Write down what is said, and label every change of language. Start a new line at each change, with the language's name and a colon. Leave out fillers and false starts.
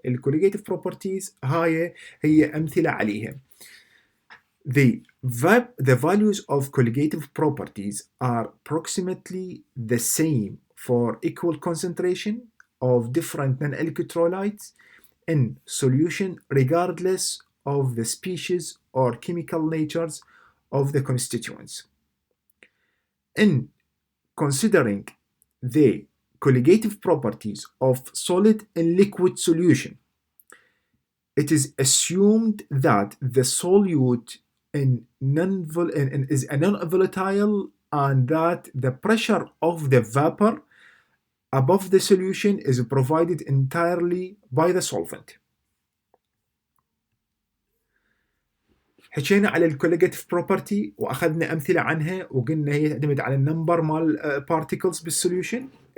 Arabic: الكوليجيتيف properties هي أمثلة عليها.
English: The values of colligative properties are approximately the same for equal concentration of different non-electrolytes in solution regardless of the species or chemical natures of the constituents. In considering the colligative properties of solid and liquid solution, it is assumed that the solute is a non-volatile and that the pressure of the vapor above the solution is provided entirely by the solvent.
Arabic: حكينا على الكوليجيتيف بروبرتي واخذنا امثله عنها وقلنا هي تعتمد على النمبر مال particles بالسوليوشن.